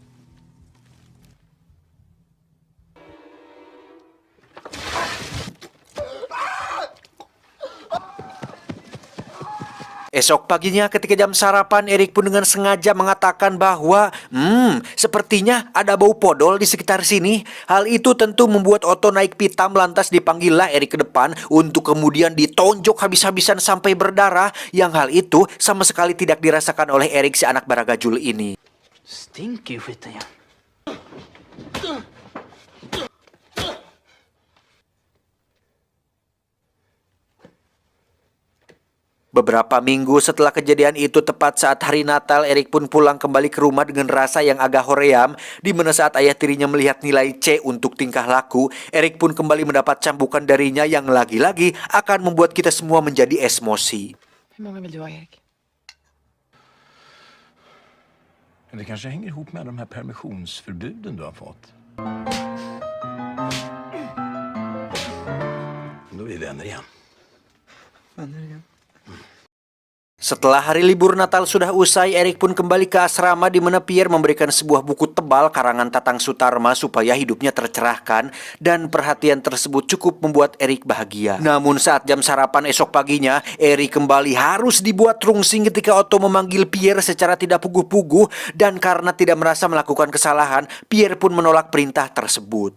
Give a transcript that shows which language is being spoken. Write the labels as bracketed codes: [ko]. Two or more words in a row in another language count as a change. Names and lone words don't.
[id] Esok paginya ketika jam sarapan, Erik pun dengan sengaja mengatakan bahwa sepertinya ada bau podol di sekitar sini. Hal itu tentu membuat Otto naik pitam, lantas dipanggillah Erik ke depan untuk kemudian ditonjok habis-habisan sampai berdarah, yang hal itu sama sekali tidak dirasakan oleh Erik si anak baragajul ini. [sv] Stinker ju skiten ja. [id] Beberapa minggu setelah kejadian itu, tepat saat hari Natal, Erik pun pulang kembali ke rumah dengan rasa yang agak hoream, di mana saat ayah tirinya melihat nilai C untuk tingkah laku, Erik pun kembali mendapat cambukan darinya yang lagi-lagi akan membuat kita semua menjadi emosi. [sv] Hur många vill du ha, Erik? Det kanske hänger ihop med de här permissionsförbuden du har fått. Då är vi vänner igen. [id] Setelah hari libur Natal sudah usai, Erik pun kembali ke asrama, di mana Pierre memberikan sebuah buku tebal karangan Tatang Sutarma supaya hidupnya tercerahkan, dan perhatian tersebut cukup membuat Erik bahagia. Namun saat jam sarapan esok paginya, Erik kembali harus dibuat rungsing ketika Otto memanggil Pierre secara tidak puguh-puguh, dan karena tidak merasa melakukan kesalahan, Pierre pun menolak perintah tersebut.